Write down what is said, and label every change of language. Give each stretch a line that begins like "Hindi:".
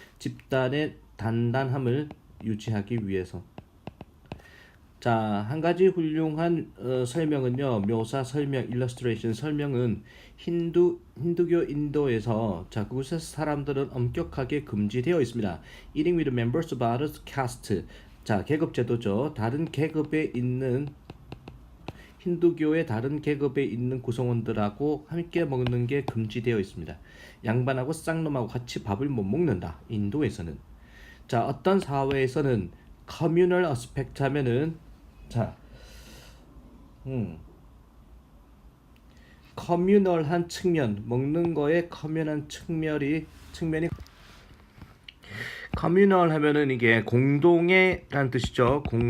Korean: 집단의 단단함을 유지하기 위해서. 자, 한 가지 훌륭한 설명은요. 묘사, 설명, illustration, 설명은 힌두교 인도에서 자, 그곳에서 사람들은 엄격하게 금지되어 있습니다.
English: Eating with members of other caste.
Korean: 자, 계급 제도죠. 다른 계급에 있는 힌두교의 다른 계급에 있는 구성원들하고 함께 먹는 게 금지되어 있습니다. 양반하고 쌍놈하고 같이 밥을 못 먹는다. 인도에서는. 자, 어떤 사회에서는
English: communal aspect
Korean: 하면은 자, 커뮤널한 측면, 먹는 거에 커뮤널한 측면이 커뮤널 하면은 이게 공동의라는 뜻이죠.